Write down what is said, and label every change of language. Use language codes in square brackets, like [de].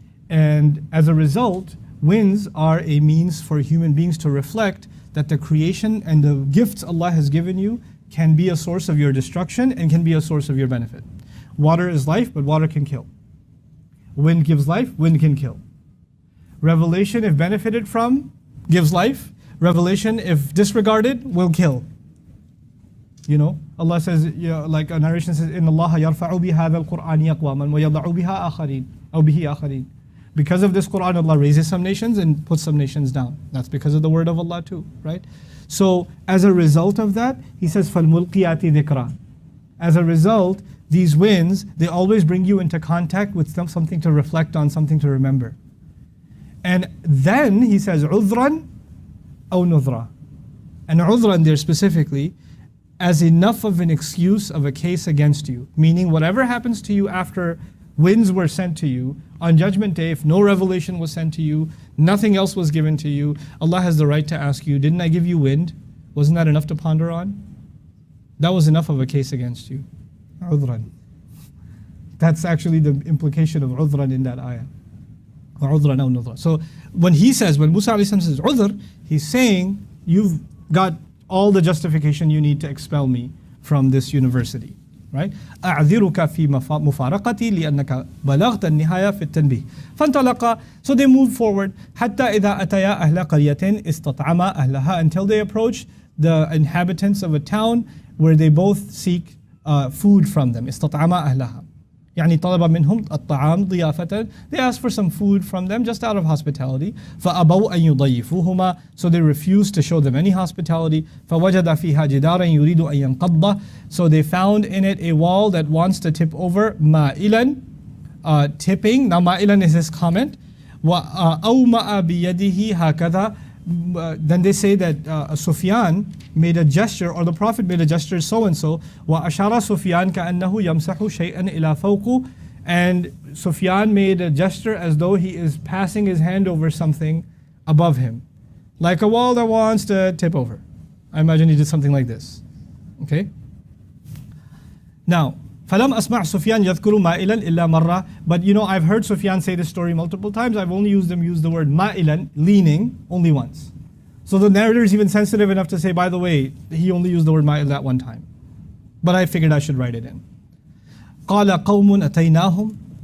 [en] And as a result, winds are a means for human beings to reflect that the creation and the gifts Allah has given you can be a source of your destruction and can be a source of your benefit. Water is life, but water can kill. Wind gives life, wind can kill. Revelation, if benefited from, gives life. Revelation, if disregarded, will kill. You know, Allah says, like a narration says, [ar] إِنَّ اللَّهَ يَرْفَعُ بِهَذَا الْقُرْآنِ أَقْوَامًا وَيَضَعُ بِهَا آخَرِينَ أو بِهِ آخَرِينَ. [en] Because of this Qur'an, Allah raises some nations and puts some nations down. That's because of the word of Allah too, right? So as a result of that, he says, [ar] فَالْمُلْقِيَاتِ ذِكْرًا. [en] As a result, these winds, they always bring you into contact with something to reflect on, something to remember. And then he says, [ar] عُذْرًا أو نُذْرًا. [en] And عُذْرًا there specifically, as enough of an excuse of a case against you. Meaning whatever happens to you after winds were sent to you, on Judgment Day, if no revelation was sent to you, nothing else was given to you, Allah has the right to ask you, didn't I give you wind? Wasn't that enough to ponder on? That was enough of a case against you. [ar] عُذْرًا. [en] That's actually the implication of عُذْرًا in that ayah. [ar] عُذْرًا أو نُذْرًا. [en] So when Musa says عُذْر, he's saying, you've got all the justification you need to expel me from this university, right? [ar] أعذرك في مفارقتي لأنك بلغت النهاية في التنبيه. فانطلقا. [en] So they moved forward [ar] حتى إذا أتيا أهل قرية استطعما أهلها, [en] until they approached the inhabitants of a town where they both seek food from them. [ar] استطعما أهلها. يعني طلب منهم الطعام ضيافة. [en] They asked for some food from them just out of hospitality. [ar] فأبوا أن يضيفوهما. [en] So they refused to show them any hospitality. [ar] فوجد فيها جدارا يريد أن ينقض. [en] So they found in it a wall that wants to tip over. مائلا, tipping. Now مائلا is his comment. [ar] وأومأ بيده هكذا. [en] Then they say that Sufyan made a gesture, or the Prophet made a gesture so and so. [ar] وأشار سفيان كأنه يمسح شيئا إلى فوقه. [en] And Sufyan made a gesture as though he is passing his hand over something above him, like a wall that wants to tip over. I imagine he did something like this. Okay. [ar] Now, فلم أسمع سفيان يذكر مائلا إلا مرة. [en] But you know, I've heard Sufyan say this story multiple times. I've only use the word مائلا, leaning, only once. So the narrator is even sensitive enough to say, by the way, he only used the word ma'il that one time. But I figured I should write it in. [ar] قال قوم أتيناهم.